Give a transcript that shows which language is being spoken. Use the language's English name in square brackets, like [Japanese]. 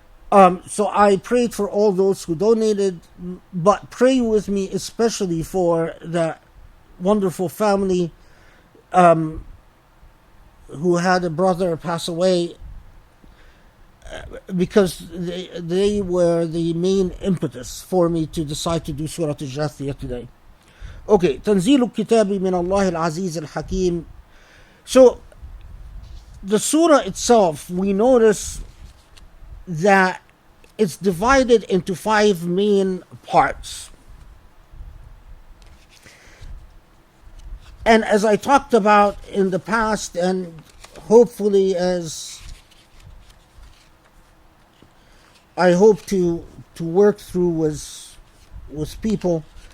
[English] So I prayed for all those who donated, but pray with me especially for the wonderful family who had a brother pass away, because they were the main impetus for me to decide to do Surah Al-Jathiya today. [Arabic] Okay, تنزيل الكتاب من الله العزيز الحكيم. [English] So the surah itself, we notice that it's divided into 5 main parts. And as I talked about in the past, and hopefully as I hope to work through with people,